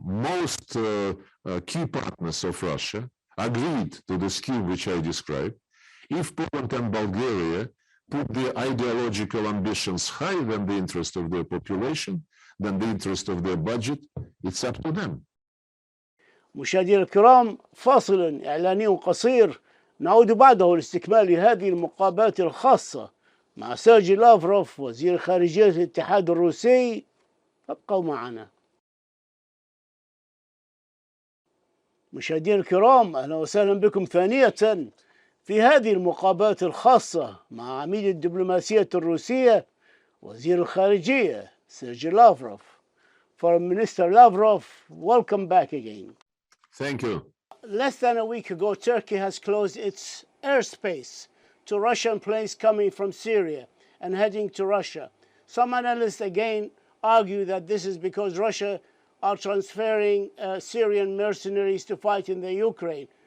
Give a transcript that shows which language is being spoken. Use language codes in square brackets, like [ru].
[en] Most key partners of Russia agreed to the scheme which I described. If Poland and Bulgaria put their ideological ambitions higher than the interest of their population, than the interest of their budget, it's up to them. [ar] مشاهدينا الكرام، فاصل إعلاني قصير، نعود بعده لاستكمال هذه المقابلات الخاصة مع سيرجي لافروف وزير خارجية الاتحاد الروسي. ابقوا معنا. مشاهدينا الكرام، أهلا وسهلا بكم ثانية في هذه المقابلات الخاصة مع عميد الدبلوماسية الروسية وزير الخارجية سيرجي لافروف. [en] Foreign Minister Lavrov, welcome back again. Thank you. Less than a week ago, Turkey has closed its airspace to Russian planes coming from Syria and heading to Russia. Some analysts again argue that this is because Russia are transferring Syrian mercenaries to fight in the Ukraine.